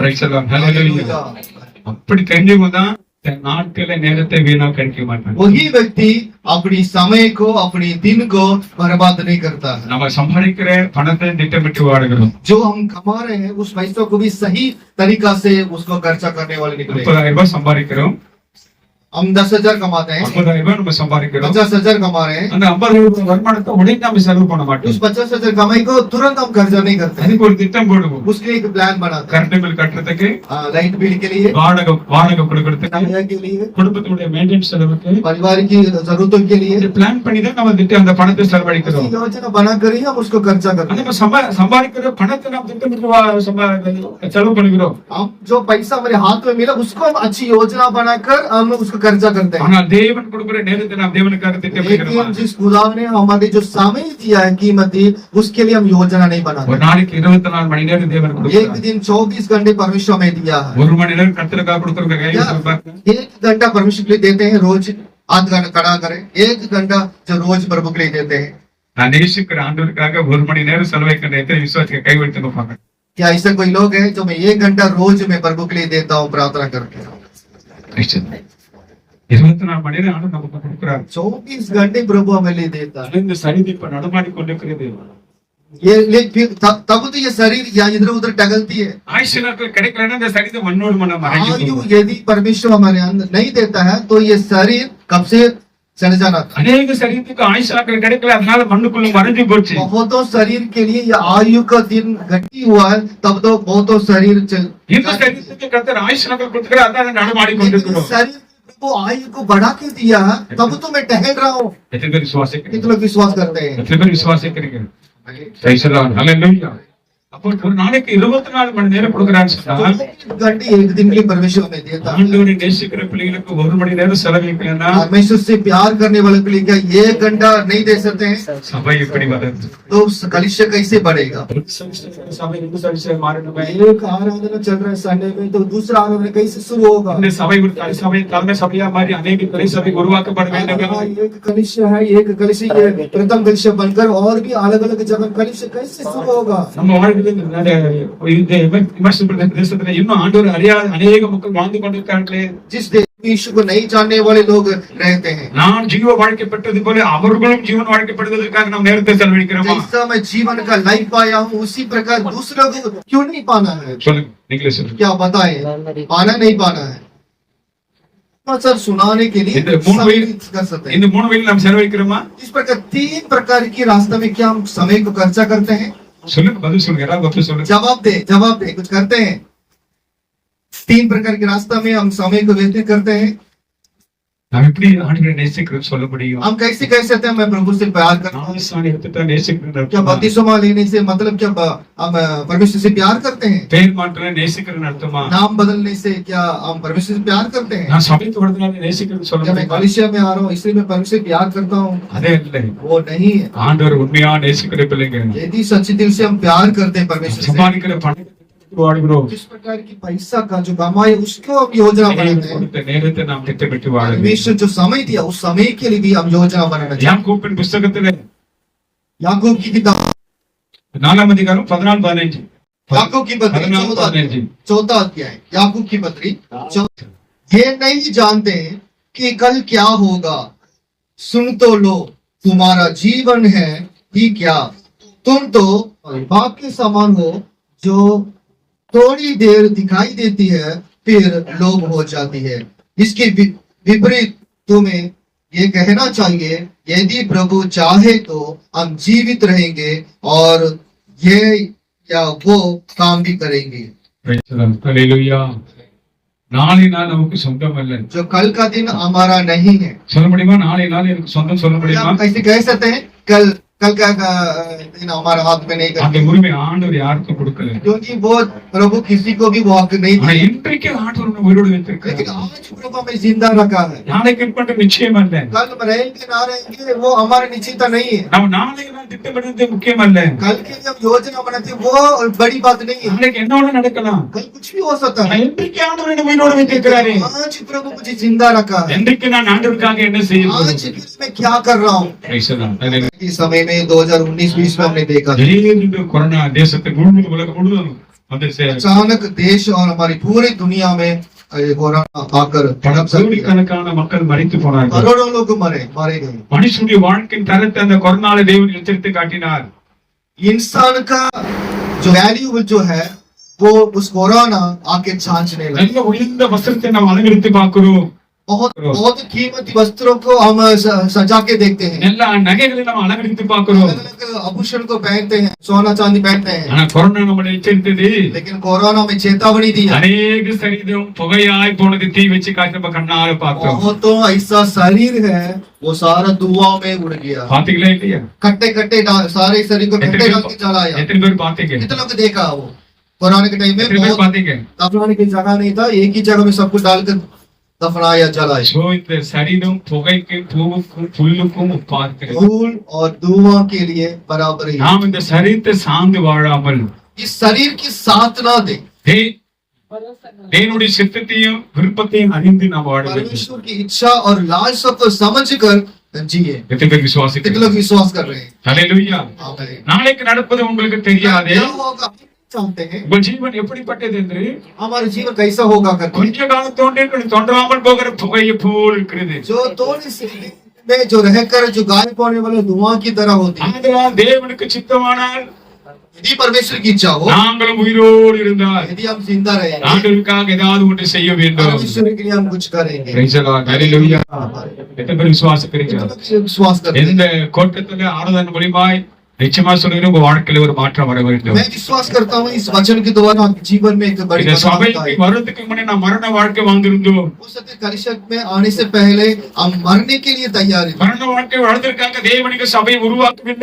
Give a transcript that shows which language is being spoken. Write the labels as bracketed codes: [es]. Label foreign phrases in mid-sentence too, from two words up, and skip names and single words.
[en] Praise the Lord. Hallelujah. [ta] அப்படி தெரிஞ்சவங்க தான் தன் நாட்களை நேரத்தை வீணா கழிக்க மாட்டாங்க. [hi] वही व्यक्ति अपनी समय को अपनी दिन को बर्बाद नहीं करता है। [ta] நம்ம சம்பாதிக்கிற பணத்தை திட்டமிட்டு வாடுகிறோம். [hi] जो हम कमा रहे हैं उस पैसों को भी सही तरीका से उसको खर्चा करने वाले निकले। [ta] 30,000 சம்பாதிக்கிறோம், [hi] हम 10,000 कमाते हैं, [ta] 50,000 நம்ம சம்பாதிக்கிறோம். [hi] 50,000 कमा रहे हैं, [ta] அந்த 50,000 வருமானத்தை உடனே நம்ம செலவு பண்ண [hi] उस [ta] மாட்டோம். [hi] 50,000 कमाई को तुरंत हम खर्चा नहीं करते हैं, [ta] அதுக்கு ஒரு திட்டம் போடுவோம். [hi] उसके लिए एक प्लान बनाते हैं। [en] current bill [ta] கட்டுறதுக்கு, [en] light bill [hi] के लिए, [ta] வாடகை கொடுக்கறதுக்கு, [hi] किराया के लिए, [ta] குடும்பத்தினுடைய மெயின்டெனன்ஸ் செலவுக்கு [hi] परिवार की जरूरतों के लिए [ta] இது பிளான் பண்ணி தான் நம்ம திட்டம் அந்த பணத்தை செலவழிக்கிறோம். [hi] ऐसी योजना बनाकर ही हम उसको खर्चा करते हैं। [ta] நம்ம சம்பாதிக்கிற பணத்தை நம்ம திட்டமிட்டு செலவு பண்ணுகிறோம். [hi] हम जो पैसा हमारे हाथ में मिला उसको हम अच्छी योजना बनाकर हम उसको खर्चा करते हैं। [ta] ஆனால் தேவன் கொடுக்கிற நேரத்தை நாம் தேவனுக்காக திட்டமிடுகிறோம். [hi] लेकिन जिस खुदा ने हमारे जो समय दिया है कीमती, उसके लिए हम योजना नहीं [ta] ஒரு [hi] बनाते। [ta] நாளைக்கு 24 மணி நேரம் தேவன் [hi] एक [ta] கொடுக்கிறார். [hi] दिन 24 घंटे परमेश्वर हमें दिया है। [ta] 1 மணி நேரம் கர்த்தருக்காக கொடுக்கறதுக்கு கை [hi] या [ta] வைப்பாங்க. [hi] 1 घंटा परमेश्वर के लिए देते हैं रोज, आध घंटा खड़ा करें, 1 घंटा जो रोज प्रभु के लिए देते हैं। [ta] நான் நேசிக்கிற ஆண்டவருக்காக 1 மணி நேரம் செலவழிக்கிற எத்தனை விசுவாசிக்க கை வைத்து பார்ப்பாங்க. [hi] क्या ऐसा कोई लोग है जो मैं 1 घंटा रोज मैं प्रभु के लिए देता हूँ प्रार्थना करके? [ta] 24 மணி நேரம் ஆண்டவர் நமக்கு கொடுக்கிறார். [hi] 24 घंटे प्रभु हमें लिए देता है। [ta] இந்த சனிதி இப்ப நடமாடி கொண்டிருக்கிறது. [hi] तब तो ये शरीर या इधर उधर टगलती है। [ta] ஆயுசு நாட்கள் கிடைக்கலன்னா இந்த சனிதை மண்ணோடு மண்ண [hi] आयु [ta] மறைஞ்சு [hi] यदि परमेश्वर हमारे अंदर नहीं देता है तो ये शरीर कब से चढ़ जाना था। [ta] அநேக சரீரத்துக்கு ஆயுசு நாட்கள் கிடைக்கல, அதனால மண்ணுக்குள்ள மறைஞ்சு போச்சு. [hi] बहुतों शरीर के लिए ये आयु का दिन घटी हुआ है, तब तो बहुतों शरीर [ta] இந்த சரீரத்துக்கு கர்த்தர் ஆயுசு நாட்கள் கொடுக்கிறார், அதான் நடமாடி கொண்டிருக்கிறோம். [hi] शरीर को आयु को बढ़ा के दिया है, तब तो मैं टहल रहा हूँ। [ta] எத்தனை பேர் விசுவாசிக்கிறீங்க? [hi] कितने लोग विश्वास करते हैं? [ta] எத்தனை பேர் விசுவாசிக்கிறீங்க? ரைசலாம். ஹalleluya. அப்போ ஒரு நாளைக்கு 24 மணி நேரம் கொடுக்கிறான்னு சொன்னா [hi] 24 घंटे एक दिन के लिए परमेश्वर हमें देता है। [ta] ஆண்டவரை நேசிக்கிற பிள்ளைகளுக்கு 1 மணி நேரம் செலவழிக்கலன்னா [hi] परमेश्वर से प्यार करने वाले के लिए क्या 1 घंटा नहीं दे सकते हैं? [ta] சபை எப்படி வளருது? [hi] तो कलिशा कैसे बढ़ेगा? [ta] சபை இந்து சபை மாறணுமே. [hi] एक आराधना चल रहा है संडे में, तो दूसरा आराधना कैसे शुरू होगा? [ta] இந்த சபை ஒரு சபை தலைமை சபையா மாறி [hi] अनेक कई सभा [ta] உருவாக்கப்பட வேண்டும். [hi] एक कलिशा है, एक कलिशा ये प्रथम कलिशा बनकर और भी अलग अलग जगह कलिशा कैसे शुरू होगा? [ta] நம்ம வாழ்க்கையில இந்த விமர்சன தேசத்துல இன்னும் ஆண்டவர் அறியாத अनेक மக்கள் வாழ்ந்து கொண்டிருக்காங்களே. [hi] जिस देश में यीशु को नहीं जानने वाले लोग रहते हैं, [ta] நான் ஜீவ வாழ்க்கை பெற்றது போல அவர்களும் ஜீவன் வாழ்க்கை பெறுவதற்காக நாம் நேரத்தை செலவழிக்கிறோமா? [hi] जैसा मैं जीवन का लाइफ पाया हूँ उसी प्रकार दूसरों को क्यों नहीं पाना है? [ta] சொல்லுங்க, நீங்களே சொல்லுங்க. [hi] क्या बताएं? पाना नहीं पाना है? सर सुनाने के लिए [ta] இந்த மூணு [hi] समय [ta] வழியில் [hi] कर सकते हैं। [ta] இந்த மூணு வழியில் நாம் செலவழிக்கிறோமா? [hi] इस प्रकार 3 प्रकार की रास्ते में क्या हम समय को खर्चा करते हैं? [ta] சொல்லுங்க, பதில் சொல்லுங்க. யாராவது பதில் சொல்லுங்க. [hi] जवाब दे कुछ करते हैं? 3 प्रकार के रास्ता में हम समय को व्यतीत करते हैं। [ta] நாம் எப்படி ஆண்டவரை நேசிக்கிறோம் சொல்ல முடியும்? [hi] हम कैसे कह सकते हैं मैं प्रभु से प्यार करता हूँ? [ta] ஞானஸ்நானம் எடுத்துட்டா நேசிக்கிறோம் [hi] क्या बपतिस्मा लेने से मतलब क्या हम परमेश्वर से प्यार करते हैं? [ta] பேர் மாற்ற நேசிக்கிறேன்னு அர்த்தமா? [hi] नाम बदलने से क्या हम परमेश्वर से प्यार करते हैं? [ta] நான் சபைக்கு வரதுனால நேசிக்கிறேன்னு சொல்ல [hi] क्या मैं [ta] முடியுமா? [hi] कलिसिया में आ रहा हूँ इसलिए मैं परमेश्वर से प्यार करता हूँ? [ta] அதே இல்லை. [hi] वो नहीं है। [ta] ஆண்டவர் உண்மையா நேசிக்கிற பிள்ளைங்க [hi] यदि सच्चे दिल से हम प्यार करते हैं परमेश्वर से, [ta] சம்பாதிக்கிற பணத்தை வாடுகிறோம். [hi] जिस प्रकार की पैसा का जो कमाए उसको हम योजना बनाते हैं। [ta] கொடுத்த நேரத்தை நாம் திட்டமிட்டு வாழ வேண்டும். [hi] परमेश्वर जो समय दिया उस समय के लिए भी हम योजना बनाना चाहिए। [ta] யாக்கோபின் புத்தகத்துல [hi] याकूब की किताब [ta] 4 அதிகாரம் 14-15. [hi] याकूब की पत्री 14-15. 14 अध्याय याकूब की पत्री ये नहीं जानते कि कल क्या होगा, सुन तो लो तुम्हारा जीवन है ही क्या, तुम तो बाग के समान हो जो थोड़ी देर दिखाई देती है फिर लोप हो जाती है। इसके विपरीत तुम्हें ये कहना चाहिए यदि प्रभु चाहे तो हम जीवित रहेंगे और ये या वो काम भी करेंगे। [ta] ஹல்லேலூயா. நாளை நாள் நமக்கு சொந்தம் அல்ல. [hi] जो कल का दिन हमारा नहीं है। [ta] சொல்ல முடியுமா? நாளை நாள் எனக்கு சொந்தம் சொல்ல முடியுமா? [hi] हम कैसे कह सकते हैं कल का दिन हमारा हाथ में नहीं [ta] அந்த [hi] करते, [ta] உரிமை ஆண்டவர் யாருக்கும் கொடுக்கல. [hi] क्योंकि वो प्रभु किसी को भी वो हक नहीं [ta] ஆனா [hi] दिया। [ta] இன்றைக்கு ஆண்டவர் நம்மை உயிரோடு வைத்திருக்கிறார். [hi] लेकिन आज प्रभु हमें जिंदा रखा है। [ta] நாளைக்கு இருப்பது நிச்சயம் அல்ல. [hi] कल हम रहेंगे ना रहेंगे वो हमारी निश्चितता नहीं है। [ta] நம்ம நாளைக்கு நாள் திட்டமிடுறது முக்கியம் அல்ல. [hi] कल के लिए हम योजना बनाते हैं वो बड़ी बात नहीं है। [ta] நாளைக்கு என்ன வேணா நடக்கலாம். [hi] कल कुछ भी हो सकता [ta] ஆனா [hi] है। [ta] இன்றைக்கு ஆண்டவர் நம்மை உயிரோடு வைத்திருக்கிறாரே. [hi] आज प्रभु मुझे जिंदा रखा है। [ta] இன்றைக்கு நான் ஆண்டவருக்காக என்ன செய்ய [hi] आज [ta] போகிறேன்? [hi] के लिए मैं क्या कर रहा हूँ? इस समय में 2019-20 में हमने देखा [ta] திடீரென்று கொரோனா தேசத்தை முழுவதும் உலகம் முழுவதும் வந்து [hi] अचानक देश और हमारी पूरी दुनिया में ये कोरोना आकर [ta] பல [hi] सब किया। [ta] கோடிக்கணக்கான மக்கள் மரித்து போனார்கள். [hi] करोड़ों लोग मारे गए। [ta] மனுஷனுடைய வாழ்க்கையின் தரத்தை அந்த கொரோனால தேவன் எச்சரித்து காட்டினார். [hi] इंसान का जो वैल्यू जो है वो उस कोरोना आके जांचने लगा। [ta] நல்ல உயர்ந்த வஸ்திரத்தை நாம் அலங்கரித்து பார்க்கிறோம். [hi] बहुत बहुत कीमती वस्त्रों को हम सजा के देखते हैं। [ta] நல்ல நகைகளை நாம் அலங்கரித்து பார்க்கிறோம். [hi] अलग अलग आभूषण को पहनते हैं, सोना चांदी पहनते हैं। [ta] ஆனா கொரோனா நம்மளை எச்சரித்தது. [hi] लेकिन कोरोना में चेतावनी दी है। [ta] அநேக சரீரம் புகையாய் போனது தீ வச்சு காட்டி நம்ம கண்ணால பார்த்தோம். [hi] वो तो ऐसा शरीर है वो सारा धुआं में उड़ गया। [ta] பாத்தீங்களா இல்லையா? [hi] कट्टे कट्टे सारे शरीर को कट्टे डाल के जलाया। [ta] எத்தனை பேர் பாத்தீங்க? [hi] कितने लोग देखा वो कोरोना के टाइम में? [ta] எத்தனை பேர் பாத்தீங்க? [hi] दफनाने की जगह नहीं था, एक ही जगह में सब कुछ डालकर दफनाया जलाया। [ta] சோ இந்த சரீரம் புகைக்கு பூவுக்கும் புல்லுக்கும் ஒப்பா இருக்கிறது. [hi] धूल और धुआं के लिए बराबर ही। [ta] நாம் இந்த சரீரத்தை சார்ந்து வாழாமல் [hi] इस शरीर की साथ ना दे, [ta] தேவனுடைய சித்தத்தையும் விருப்பத்தையும் அறிந்து நாம் வாழ வேண்டும். [hi] परमेश्वर की इच्छा और लालसा को समझकर जिए। [ta] எத்தனை பேர் [hi] कितने [ta] விசுவாசிக்கிறீங்க? [hi] लोग विश्वास कर रहे हैं? [ta] ஹல்லேலூயா. [hi] आमीन। [ta] நாளைக்கு நடப்பது உங்களுக்கு தெரியாதே. [hi] क्या होगा जानते हैं? [ta] உங்கள் ஜீவன் எப்படிப்பட்டது என்று [hi] हमारा जीवन कैसा होगा करके [ta] கொஞ்ச காலத்தோண்டே தோன்றாமல் போகிற புகையை போல் இருக்கிறது. [hi] जो थोड़ी सी में जो रहकर जो गायब होने वाले धुआं की तरह होती है। [ta] ஆதலால் தேவனுக்கு சித்தமானால் [hi] यदि परमेश्वर की इच्छा हो, [ta] நாங்களும் உயிரோடு இருந்தால் [hi] यदि हम जिंदा रहेंगे, [ta] ஆண்டவருக்காக ஏதாவது ஒன்று செய்ய வேண்டும். [hi] परमेश्वर के लिए हम कुछ करेंगे। [en] Praise the Lord. [ta] Hallelujah. எத்தனை பேர் விசுவாசிக்கிறீங்க? [hi] विश्वास करते हैं। [ta] எந்த கோட்டத்துல ஆராதனை மூலியமாய் நிச்சயமா சொல்லுகிறேன், உங்க வாழ்க்கையில ஒரு மாற்றம் வர வேண்டும். [hi] मैं विश्वास करता हूँ इस वचन के द्वारा आपके जीवन में एक बड़ी [ta] இந்த [hi] बदलाव [ta] சபைக்கு [hi] आएगी। [ta] வருவதற்கு முன்னே நான் மரண வாழ்க்கை வாழ்ந்திருந்தோம். [hi] हो सकता है कलिशक में आने से पहले हम मरने के लिए तैयार हैं। [ta] மரண வாழ்க்கை வாழ்வதற்காக தேவனுக்கு சபையை உருவாக்கவில்லை.